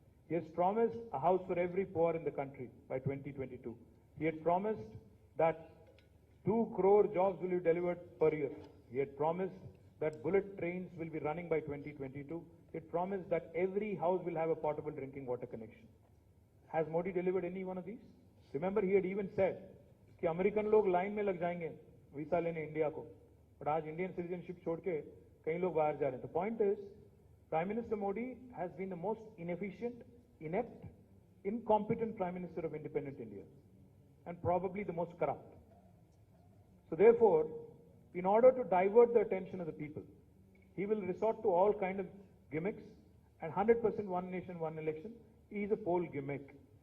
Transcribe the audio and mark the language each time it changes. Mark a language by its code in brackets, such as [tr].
[en] He has promised a house for every poor in the country by 2022. He had promised that 2 crore jobs will be delivered per year. He had promised that bullet trains will be running by 2022. He had promised that every house will have a potable drinking water connection. Has Modi delivered any one of these? Remember, he had even said [hi] कि American लोग line में लग जाएंगे visa लेने India को, but आज Indian citizenship छोड़ के कई लोग बाहर जा रहे हैं. [en] The point is, Prime Minister Modi has been the most inefficient, inept, incompetent Prime Minister of independent India, and probably the most corrupt. So therefore, in order to divert the attention of the people, he will resort to all kind of gimmicks, and 100% one nation, one election is a poll gimmick.